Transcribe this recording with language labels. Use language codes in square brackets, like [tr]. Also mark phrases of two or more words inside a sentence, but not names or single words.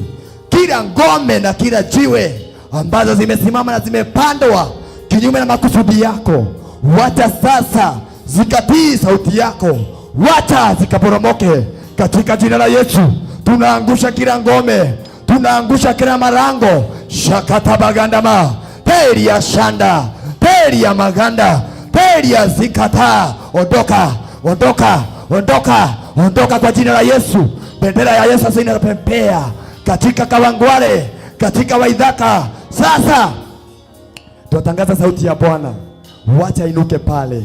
[sw] Kila ngome na kila jiwe ambazo zimesimama na zimepandwa kinyume na makusudi yako, wacha sasa zikatii sauti yako, wacha zikaporomoke katika jina la Yesu. Tunaangusha kila ngome, tunaangusha kila marango. Shakatabagandama teri ya shanda, teri ya maganda, teri ya zikata. Ondoka, ondoka, ondoka, ondoka kwa jina la Yesu. Bendera ya Yesu sasa inapepea katika Kawangware, katika Waithaka. Sasa tunatangaza sauti ya Bwana, wacha inuke pale.